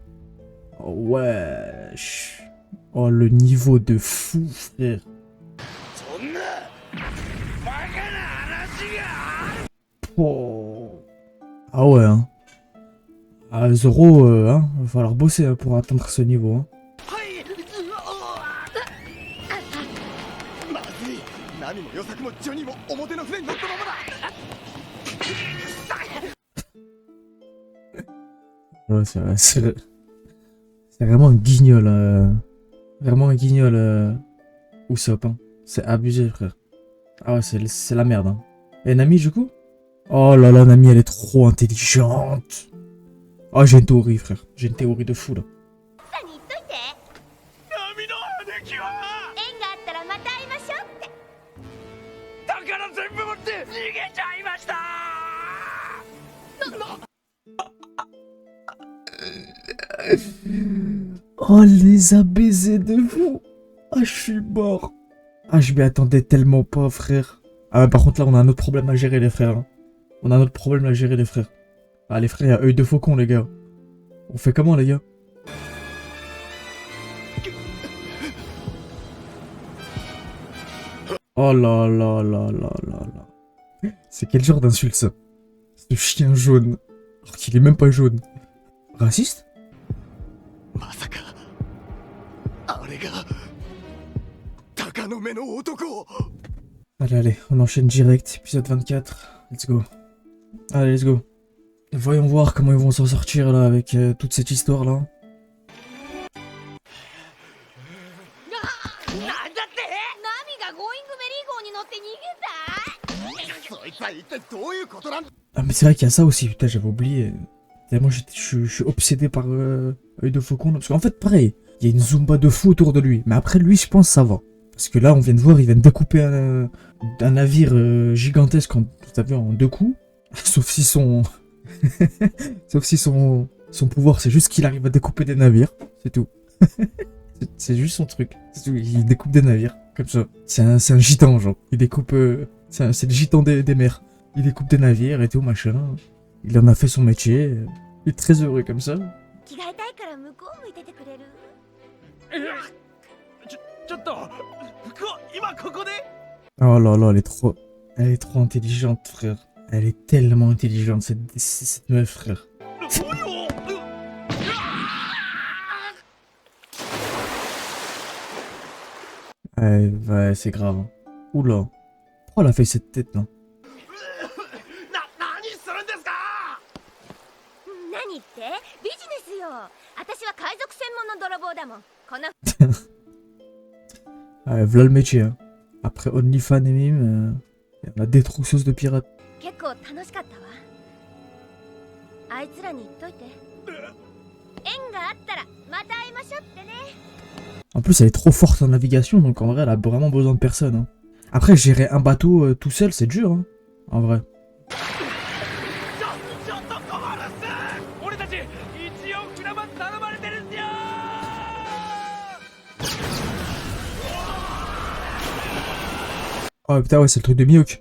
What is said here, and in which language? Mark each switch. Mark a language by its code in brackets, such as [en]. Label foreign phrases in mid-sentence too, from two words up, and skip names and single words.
[fr] Oh, wesh. Oh, le niveau de fou, frère. Oh. Ah ouais, hein. Ah, Zoro, hein, va falloir bosser hein, pour atteindre ce niveau. Hein. [ja] まずい。何も予策もジョニーも表の船に乗ったままだ。 [fr] Ouais, c'est vraiment un guignol. Vraiment un guignol. Usopp. Hein. C'est abusé, frère. Ah ouais, c'est la merde. Hein. Et Nami, du coup? Oh là là, Nami, elle est trop intelligente. Oh, j'ai une théorie, frère. J'ai une théorie de fou, là. [ja] 波の姉貴は縁があったらまた会いましょうって。宝全部持って逃げちゃいました。 [fr] Oh, les a baisés de fou. Ah, je suis mort. Ah, je m'y attendais tellement pas, frère. Ah, mais par contre, là, on a un autre problème à gérer, les frères. Hein. On a un autre problème à gérer, les frères. Ah, les frères, il y a œil de faucon, les gars. On fait comment, les gars? Oh là là là là là là. C'est quel genre d'insulte, ça? Ce chien jaune. Alors qu'il est même pas jaune. Raciste? [ja] まさかあれが鷹の目の男。 [fr] Allez, on enchaîne direct. Épisode 24. [en] Let's go. Allez, let's go. [fr] Voyons voir comment ils vont s'en sortir là avec toute cette histoire là. [ja] なんだって？ナミがゴーイングメリー号に乗って逃げた？そいつは一体どういうことなんだ。 [fr] Ah mais c'est vrai qu'il y a ça aussi, putain j'avais oublié. Et moi je suis obsédé par œil de faucon. Parce qu'en fait pareil, il y a une Zumba de fou autour de lui. Mais après lui je pense ça va. Parce que là on vient de voir, il vient de découper un navire gigantesque, t'as vu, en 2 coups. Sauf si son... Sauf si son pouvoir c'est juste qu'il arrive à découper des navires. C'est tout. C'est juste son truc. Tout. Il découpe des navires. Comme ça. C'est un gitan genre. Il découpe... c'est le gitan des mers. Il découpe des navires et tout, machin. Il en a fait son métier. Il est très heureux comme ça. [ja] 着替えたいから向こう向いててくれる？ちょっと今ここで [fr] Oh là là, elle est trop intelligente, frère. Elle est tellement intelligente, cette meuf, frère. Ouais, c'est grave. Oula. Pourquoi elle a fait cette tête, là? [ja] 何するんですか？何ってビジネスよ。私は海賊専門の泥棒だもん。この [fr] Voilà le métier, hein. Après OnlyFans et Mime, la détrousseuse de pirates. [ja] 結構楽しかったわ。あいつらに言っといて。縁があったらまた会いましょうってね。 [fr] En plus, elle est trop forte en navigation, donc en vrai, elle a vraiment besoin de personne. Hein. Après, gérer un bateau tout seul, c'est dur, hein. En vrai. Oh putain, ouais, c'est le truc de Mihawk.